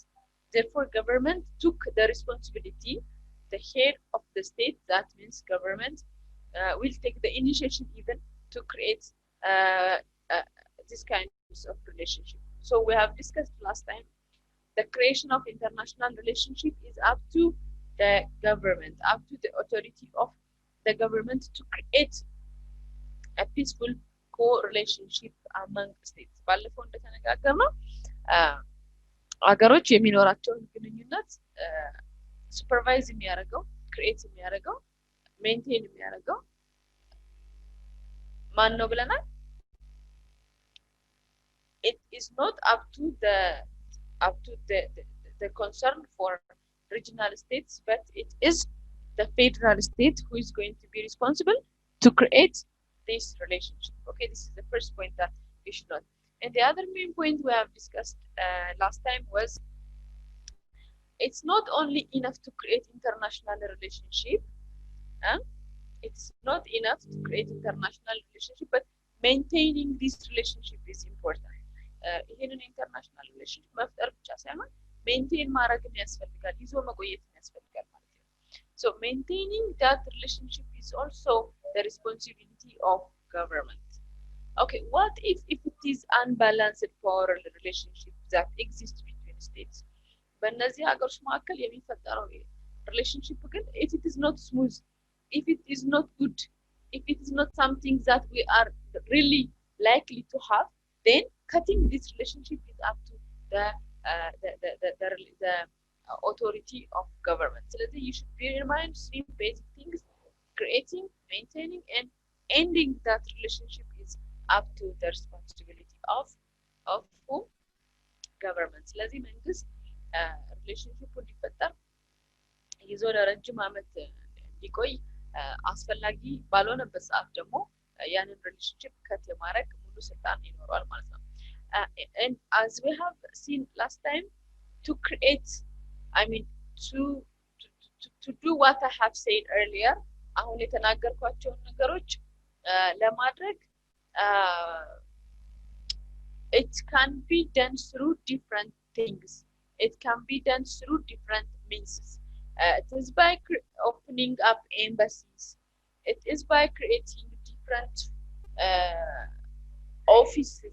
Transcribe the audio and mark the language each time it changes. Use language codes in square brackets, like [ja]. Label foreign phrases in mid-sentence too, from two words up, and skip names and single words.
[en] Therefore, government took the responsibility. The head of the state, that means government, will take the initiative even to create this kind of relationship. So we have discussed last time, the creation of international relationship is up to the government, up to the authority of the government to create a peaceful co-relationship among states. [am] ባለፈው እንደተነጋገርነው አገሮች የሚኖራቸውን ግንኙነት ሱፐርቫይዝ የሚያደርገው ክሬት የሚያደርገው ሜንቴን የሚያደርገው ማን ነው ብለናል? [en] It is not up to the concern for regional states, but it is the federal state who is going to be responsible to create this relationship. Okay, this is the first point that you should know. And the other main point we have discussed last time was it's not only enough to create international relationship. It's not enough to create international relationship, but maintaining this relationship is important. [am] ይሄንን [en] international relationship [am] መፍጠር ብቻ ሳይሆን ሜንቴን ማድረግም ያስፈልጋል፣ ይዞ መቆየትም ያስፈልጋል ማለት ነው። [en] So maintaining that relationship is also the responsibility of government. Okay, what if it is unbalanced power relationship that exists between states? [am] በእነዚህ ሀገሮች መካከል የሚፈጠረው [en] relationship ግን if it is not smooth, if it is not good, if it is not something that we are really likely to have, then cutting this relationship is up to the authority of government. So you should bear in mind 3 basic things: creating, maintaining, and ending that relationship is up to the responsibility of who? Government. [am] ስለዚህ መንግስት ሪሌሽንሺፑ እንዲፈጠር ይዞ ለረጅም ዓመት እንዲቆይ አስፈላጊ ባልሆነበት ሰዓት ደግሞ [en] ያንን relationship cut [am] የማድረግ ሙሉ ስልጣን ይኖረዋል ማለት ነው። [en] And as we have seen last time, to create, I mean to do what I have said earlier, [am] አሁን የተናገርኳቸውን ነገሮች ለማድረግ [en] it can be done through different things. It can be done through different means. It is by opening up embassies. It is by creating different offices.